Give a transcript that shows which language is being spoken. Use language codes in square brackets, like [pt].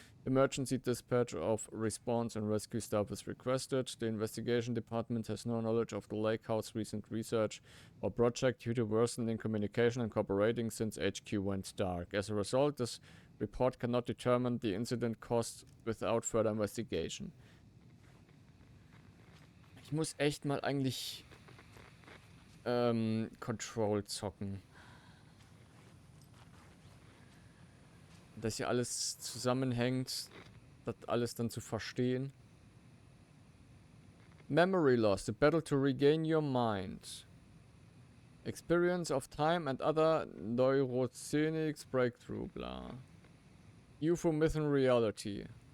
[en] Emergency dispatch of response and rescue staff is requested. The investigation department has no knowledge of the Lake House recent research or project due to worsening communication and cooperating since HQ went dark. As a result, this report cannot determine the incident caused without further investigation. [de] Ich muss echt mal eigentlich Control zocken. Dass hier alles zusammenhängt, das alles dann zu verstehen. [en] Memory loss, the battle to regain your mind. Experience of time and other neurogenics breakthrough, bla. UFO myth and reality.